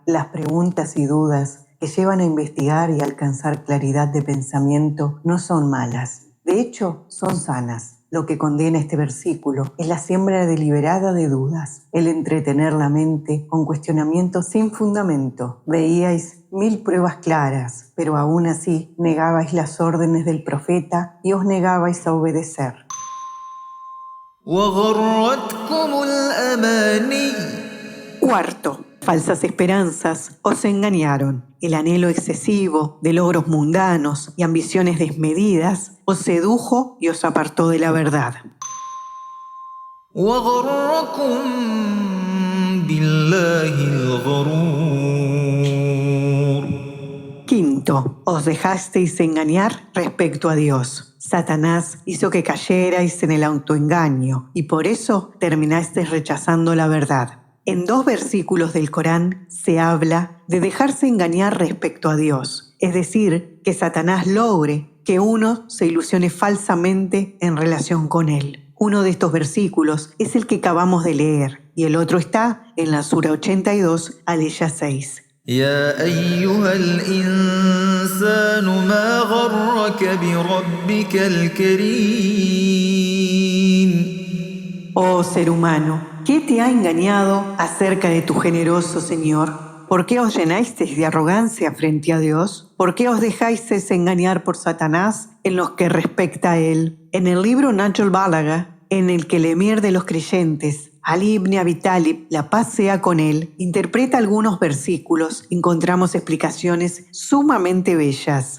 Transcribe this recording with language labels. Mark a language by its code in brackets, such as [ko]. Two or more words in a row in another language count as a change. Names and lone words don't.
[es] Las preguntas y dudas que llevan a investigar y alcanzar claridad de pensamiento no son malas, de hecho, son sanas. Lo que condena este versículo es la siembra deliberada de dudas, el entretener la mente con cuestionamientos sin fundamento. Veíais 1000 pruebas claras, pero aún así negabais las órdenes del profeta y os negabais a obedecer. [ar] وغرتكم الأماني. [es] Cuarto, falsas esperanzas os engañaron. El anhelo excesivo de logros mundanos y ambiciones desmedidas os sedujo y os apartó de la verdad. [ar] وغركم بالله الغرور. [es] Quinto, os dejasteis engañar respecto a Dios. Satanás hizo que cayerais en el autoengaño y por eso terminasteis rechazando la verdad. En 2 versículos del Corán se habla de dejarse engañar respecto a Dios, es decir, que Satanás logre que uno se ilusione falsamente en relación con él. Uno de estos versículos es el que acabamos de leer y el otro está en la Sura 82, aleya 6. [ar] يا أيها الإنسان ما غرك بربك الكريم. [es] Oh ser humano, ¿qué te ha engañado acerca de tu generoso Señor? ¿Por qué os llenasteis de arrogancia frente a Dios? ¿Por qué os dejáis engañar por Satanás en lo que respecta a él? En el libro Nahjul Balagha, en el que el emir de los creyentes, Ali ibn Abi Talib, la paz sea con él, interpreta algunos versículos, encontramos explicaciones sumamente bellas.